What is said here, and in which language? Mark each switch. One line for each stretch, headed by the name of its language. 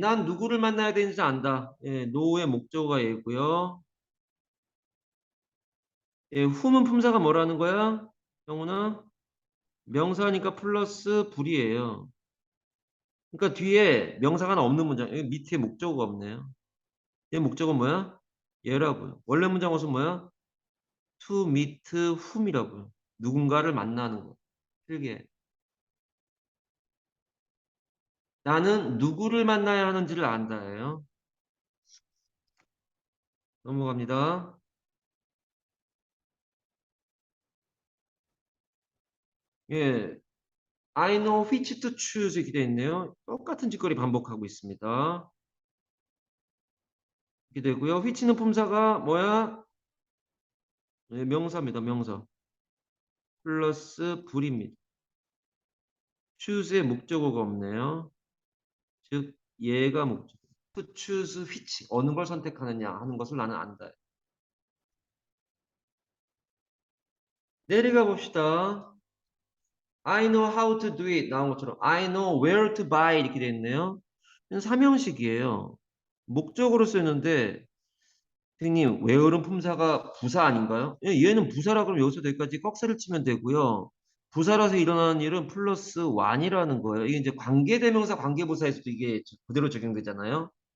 Korean: 난 누구를 만나야 되는지 안다. 예, know의 목적어가 얘고요. 예, whom은 품사가 뭐라는 거야? 영훈아? 명사니까 플러스 불이에요. 그러니까 뒤에 명사가 하나 없는 문장. 여기 밑에 목적어가 없네요. 얘 목적어는 뭐야? 얘라고요. 원래 문장 어은 뭐야?
English: to meet whom이라고요.
Korean: 누군가를 만나는 거. 필기해. 나는 누구를 만나야 하는지를 안다예요. 넘어갑니다. 예.
English: I know which to choose
Korean: 이렇게 되어 있네요. 똑같은 짓거리 반복하고 있습니다. 이렇게 되고요. which는 품사가 뭐야? 예, 명사입니다. 명사. 플러스 불입니다. choose의 목적어가 없네요. 즉 얘가 목적.
English: to choose which
Korean: 어느 걸 선택하느냐 하는 것을 나는 안다. 내려가 봅시다.
English: I know how to do it
Korean: 나온 것처럼
English: I know where to buy
Korean: 이렇게 되어 있네요. 이건 삼형식이에요. 목적으로 쓰였는데 선생님 where는 품사가 부사 아닌가요? 예, 얘는 부사라 그러면 여기서 여기까지 꺽쇠를 치면 되고요. 부사라서 일어나는 일은 플러스 1이라는 거예요. 이게 이제 관계대명사 관계부사에서도 이게 그대로 적용되잖아요.